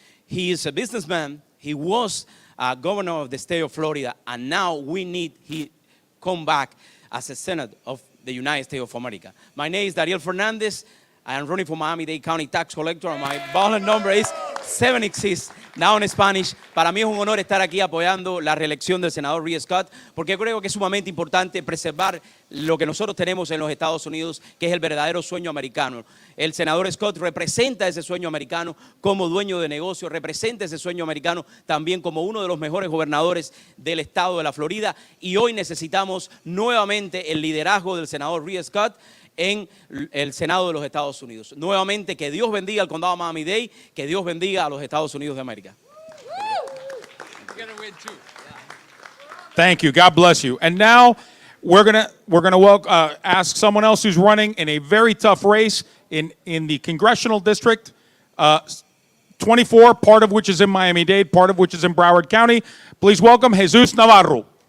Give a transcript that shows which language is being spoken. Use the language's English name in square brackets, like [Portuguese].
[English] He is a businessman. He was governor of the state of Florida, and now we need he come back as a Senate of the United States of America. My name is Dariel Fernandez. I am running for Miami-Dade County Tax Collector, and my ballot number is 76, now in Spanish. [Spanish] Para mí es un honor estar aquí apoyando la reelección del senador Rick Scott, porque creo que es sumamente importante preservar lo que nosotros tenemos en los Estados Unidos, que es el verdadero sueño americano. El senador Scott representa ese sueño americano como dueño de negocio, representa ese sueño americano también como uno de los mejores gobernadores del estado de la Florida, y hoy necesitamos nuevamente el liderazgo del senador Rick Scott en el Senado de los Estados Unidos. Nuevamente, que Dios bendiga al condado de Miami-Dade, que Dios bendiga a los Estados Unidos de América. [English] Thank you. God bless you. And now we're gonna ask someone else who's running in a very tough race in the congressional district 24, part of which is in Miami-Dade, part of which is in Broward County. Please welcome Jesus Navarro.